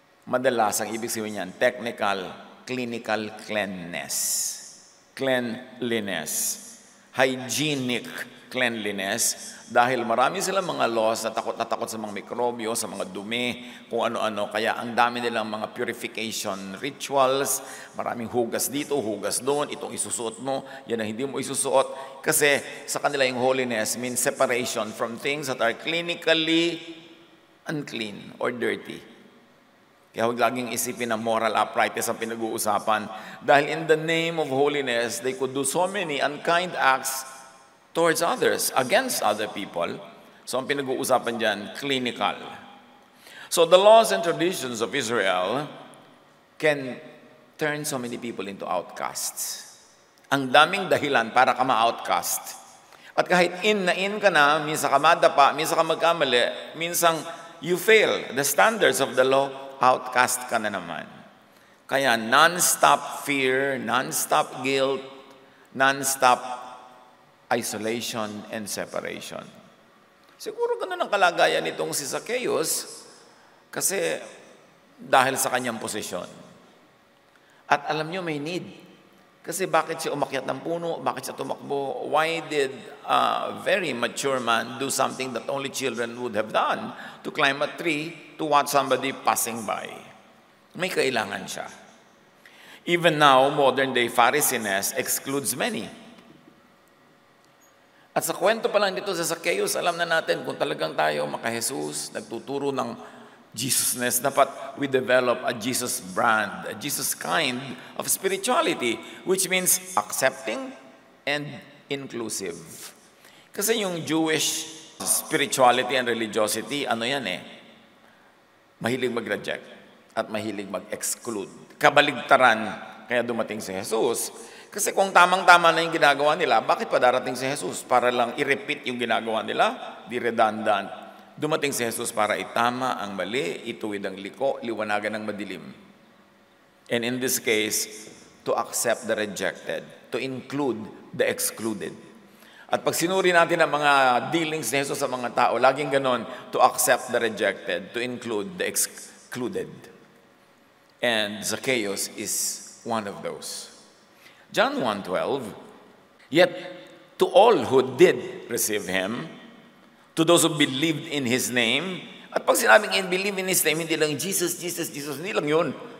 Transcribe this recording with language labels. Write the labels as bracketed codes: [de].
[tl] Madalas ang ibig sabihin niyan, [en] technical, clinical cleanness, cleanliness, hygienic cleanliness, [tl] dahil marami silang mga laws na takot sa mga mikrobyo, sa mga dumi, kung ano-ano. Kaya ang dami nilang mga purification rituals, maraming hugas dito, hugas doon, itong isusuot mo, yan ang hindi mo isusuot. Kasi sa kanila yung [en] holiness means separation from things that are clinically unclean or dirty. [tl] Kaya huwag laging isipin na moral uprightness ang pinag-uusapan. [en] Dahil in the name of holiness, they could do so many unkind acts towards others, against other people. [tl] So ang pinag-uusapan dyan, [en] clinical. So the laws and traditions of Israel can turn so many people into outcasts. [tl] Ang daming dahilan para ka ma-outcast. At kahit in ka na, minsan ka madapa, minsan ka magkamali, minsan [en] you fail the standards of the law, [tl] outcast ka na naman. [en] Kaya non-stop fear, non-stop guilt, non-stop isolation and separation. [tl] Siguro ganun ang kalagayan nitong si Zacchaeus kasi dahil sa kanyang posisyon. At alam nyo, may need. Kasi bakit siya umakyat ng puno? Bakit siya tumakbo? [en] Why did a very mature man do something that only children would have done? To climb a tree to watch somebody passing by. [tl] May kailangan siya. [en] Even now, modern-day Pharisees excludes many. [tl] At sa kwento pa lang dito sa Zacchaeus, alam na natin kung talagang tayo maka-Jesus, nagtuturo ng Jesusness, dapat [en] we develop a Jesus brand, a Jesus kind of spirituality, which means accepting and inclusive. [tl] Kasi yung Jewish Spirituality and religiosity, ano yan mahilig mag-reject at mahilig mag-exclude. Kabaligtaran, kaya dumating si Jesus. Kasi kung tamang-tama na yung ginagawa nila, bakit pa darating si Jesus? Para lang i-repeat yung ginagawa nila? Di redundant. Dumating si Jesus para itama ang mali, ituwid ang liko, liwanagan ang madilim. [en] And in this case, to accept the rejected, to include the excluded. [tl] At pag sinuri natin ang mga dealings ni Jesus sa mga tao, laging ganon, [en] to accept the rejected, to include the excluded. And Zacchaeus is one of those. John 1:12, yet to all who did receive Him, to those who believed in His name, [tl] at pag sinabing believe in His name, hindi lang Jesus, Jesus, Jesus, hindi lang yun.